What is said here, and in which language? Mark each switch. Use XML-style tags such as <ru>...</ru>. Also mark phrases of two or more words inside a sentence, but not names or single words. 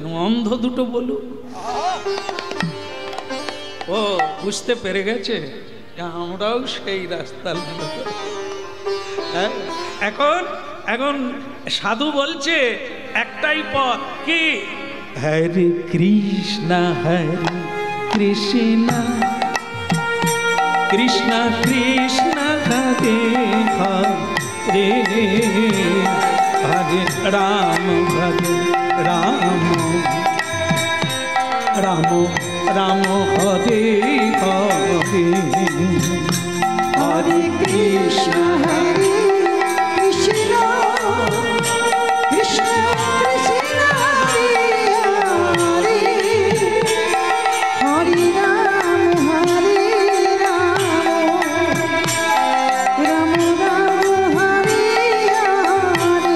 <bn>অন্ধ দুটো বলুন। ও বুঝতে পেরে গেছে, আমরাও সেই রাস্তা। এখন এখন সাধু বলছে একটাই পথ, কি?</bn> <sa>হরে কৃষ্ণ হরে কৃষ্ণ কৃষ্ণ কৃষ্ণ হরে হরে, হরে রাম হরে রাম, রাম রাম হরে হরে, হরে কৃষ্ণ হরে কৃষ্ণ কৃষ্ণ কৃষ্ণ হরে হরে, হরে রাম রাম রাম হরে হরে,</sa>